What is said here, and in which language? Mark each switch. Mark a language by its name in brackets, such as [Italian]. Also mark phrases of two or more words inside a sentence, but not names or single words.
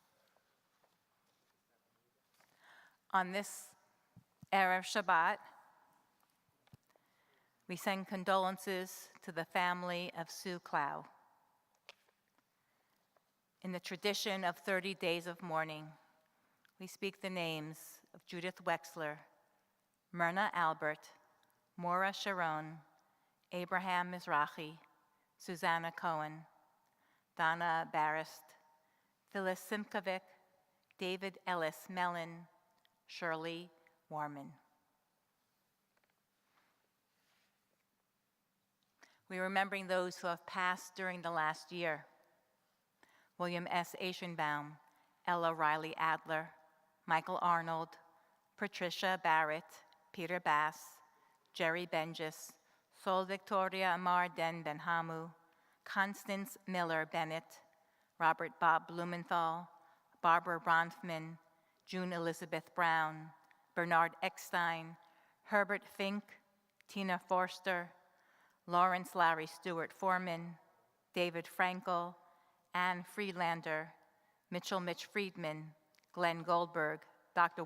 [English] On this [Hebrew] Erev Shabbat, [English] we send condolences to the family of Sue Clow. In the tradition of 30 days of mourning, we speak the names of Judith Wexler, Myrna Albert, Maura Sharon, Abraham Mizrahi, Susanna Cohen, Donna Barist, Phyllis Simkovic, David Ellis Mellon, Shirley Warman. We're remembering those who have passed during the last year. William S. Aschenbaum, Ella Riley Adler, Michael Arnold, Patricia Barrett, Peter Bass, Jerry Benjis, Sol Victoria Amar Den Benhamu, Constance Miller Bennett, Robert Bob Blumenthal, Barbara Bronfman, June Elizabeth Brown, Bernard Eckstein, Herbert Fink, Tina Forster, Lawrence Larry Stewart Foreman, David Frankel, Anne Friedlander, Mitchell Mitch Friedman, Glenn Goldberg, Dr.